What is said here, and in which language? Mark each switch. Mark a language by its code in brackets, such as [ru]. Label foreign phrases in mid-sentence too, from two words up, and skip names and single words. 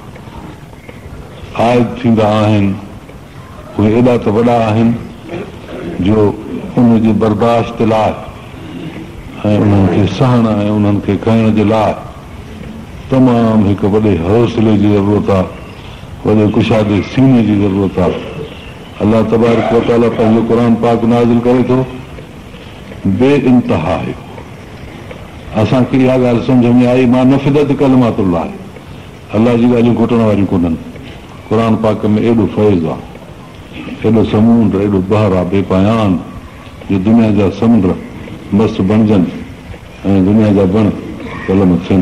[sd] आयद थींदा आहिनि उहे एॾा त वॾा आहिनि जो उनजे बर्दाश्त लाइ ऐं उन्हनि खे सहण ऐं उन्हनि खे खणण जे लाइ तमामु हिकु वॾे हौसले जी ज़रूरत आहे, वॾे कुशादे सीने जी ज़रूरत आहे। अल्लाह तबारक व तआला पंहिंजो क़ुर पाक नाज़िल करे थो बे इंतहा आहे। असांखे इहा ॻाल्हि सम्झ में आई, [ar] ما نفدت كلمات الله, [sd] अल्लाह जी ॻाल्हियूं घुटण वारियूं कोन्हनि। क़ुर पाक में एॾो फैज़ आहे, एॾो समुंड, एॾो बहर आहे बेपायान जो दुनिया जा समुंड मस्तु बणिजनि ऐं दुनिया जा बण कलम थियनि।